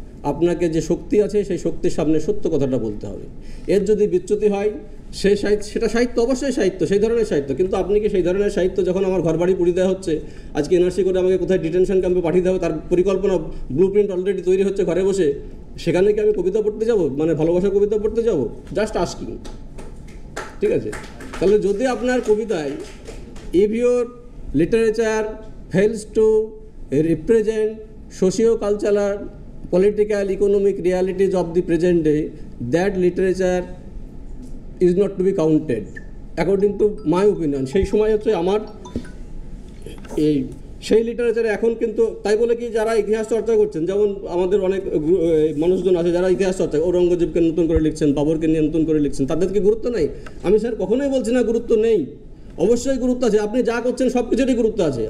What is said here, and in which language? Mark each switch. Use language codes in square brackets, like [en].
[bn] আপনাকে যে শক্তি আছে সেই শক্তির সামনে সত্য কথাটা বলতে হবে। এর যদি বিচ্যুতি হয় সেই সেটা সাহিত্য, অবশ্যই সাহিত্য, সেই ধরনের সাহিত্য, কিন্তু আপনি কি সেই ধরনের সাহিত্য, যখন আমার ঘরবাড়ি পুড়িয়ে দেওয়া হচ্ছে, আজকে এনআরসি করে আমাকে কোথায় ডিটেনশন ক্যাম্পে পাঠিয়ে দেওয়া, তার পরিকল্পনা ব্লু প্রিন্ট অলরেডি তৈরি হচ্ছে ঘরে বসে, সেখানে কি আমি কবিতা পড়তে যাব, মানে ভালোবাসার কবিতা পড়তে যাব? [en] Just asking. [bn] ঠিক আছে? তাহলে যদি আপনার কবিতায়, [en] If your literature fails to represent socio cultural political, economic realities of the present day, that literature is not to be counted, according to my opinion. [bn] সেই সময় হচ্ছে আমার এই সেই লিটারেচারে এখন কিন্তু তাই বলে কি যারা ইতিহাস চর্চা করছেন, যেমন আমাদের অনেক মানুষজন আছে যারা ইতিহাস চর্চা, ঔরঙ্গজেবকে নতুন করে লিখছেন, বাবরকে নিয়ে নতুন করে লিখছেন, তাদের কি গুরুত্ব নেই? আমি স্যার কখনোই বলছি না গুরুত্ব নেই, অবশ্যই গুরুত্ব আছে। আপনি যা করছেন সব কিছুরই গুরুত্ব আছে।